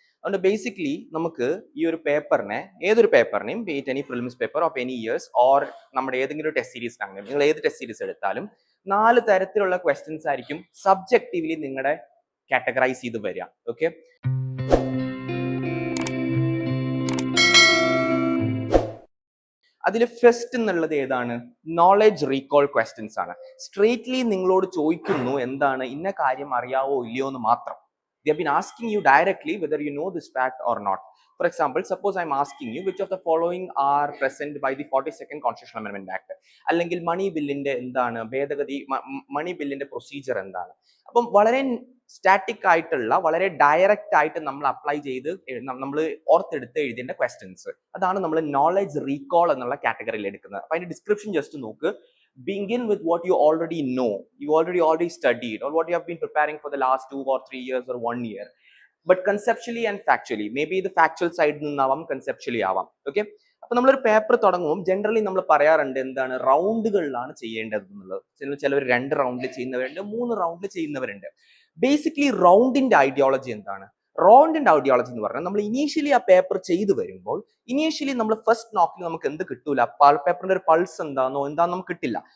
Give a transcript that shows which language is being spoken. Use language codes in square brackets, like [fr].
[ml] അതുകൊണ്ട് ബേസിക്കലി നമുക്ക് ഈ ഒരു പേപ്പറിനെ, ഏതൊരു പേപ്പറിനെയും, [en] beat any prelims paper of any years [ml] or നമ്മുടെ ഏതെങ്കിലും ടെസ്റ്റ് സീരീസ് ആണെങ്കിലും, നിങ്ങൾ ഏത് ടെസ്റ്റ് സീരീസ് എടുത്താലും 4 തരത്തിലുള്ള ക്വസ്റ്റ്യൻസ് ആയിരിക്കും സബ്ജക്റ്റീവ്ലി നിങ്ങളുടെ കാറ്റഗറൈസ് ചെയ്ത് വരിക. ഓക്കെ, അതിൽ ഫസ്റ്റ് എന്നുള്ളത് ഏതാണ്? നോളജ് റീകോൾ ക്വസ്റ്റ്യൻസ് ആണ്. സ്ട്രേറ്റ്ലി നിങ്ങളോട് ചോദിക്കുന്നു എന്താണ്, ഇന്ന കാര്യം അറിയാവോ ഇല്ലയോ എന്ന് മാത്രം. [en] They have been asking you directly whether you know this fact or not. For example, suppose I'm asking you which of the following are present by the 42nd Constitutional Amendment Act. [ml] അല്ലെങ്കിൽ മണി ബില്ലിന്റെ എന്താണ് ഭേദഗതി, മണി ബില്ലിന്റെ procedure എന്താണ്. അപ്പം വളരെ static ആയിട്ടുള്ള, വളരെ ഡയറക്റ്റ് ആയിട്ട് നമ്മൾ അപ്ലൈ ചെയ്ത് നമ്മൾ ഓർത്തെടുത്ത് എഴുതേണ്ട ക്വസ്റ്റ്യൻസ്, അതാണ് നമ്മൾ നോളജ് റീകോൾ എന്നുള്ള കാറ്റഗറിയിൽ എടുക്കുന്നത്. അപ്പൊ അതിന്റെ ഡിസ്ക്രിപ്ഷൻ ജസ്റ്റ് നോക്ക്. [en] Begin with what you already know, you already studied, or what you have been preparing for the last 2 or 3 years or 1 year, but conceptually and factually, maybe the factual side [ml] നിന്നാവാം, [en] conceptually [ml] ആവാം. Okay, അപ്പൊ നമ്മളൊരു paper തുടങ്ങുമ്പോൾ generally നമ്മൾ പറയാറുണ്ട് എന്താണ്, റൗണ്ടുകളിലാണ് ചെയ്യേണ്ടത് എന്നുള്ളത്. ചിലവർ 2 റൗണ്ടിൽ ചെയ്യുന്നവരുണ്ട്, 3 റൗണ്ടിൽ ചെയ്യുന്നവരുണ്ട്. ബേസിക്കലി റൗണ്ടിന്റെ ഐഡിയോളജി എന്താണ്? റൗണ്ടിന്റെ ഐഡിയോളജി എന്ന് പറഞ്ഞാൽ നമ്മൾ ഇനീഷ്യലി ആ പേപ്പർ ചെയ്തു വരുമ്പോൾ, ഇനീഷ്യലി നമ്മൾ ഫസ്റ്റ് നോക്കിൽ നമുക്ക് എന്ത് കിട്ടൂല, പേപ്പറിന്റെ ഒരു പൾസ് എന്താണെന്നോ നമുക്ക് കിട്ടില്ല.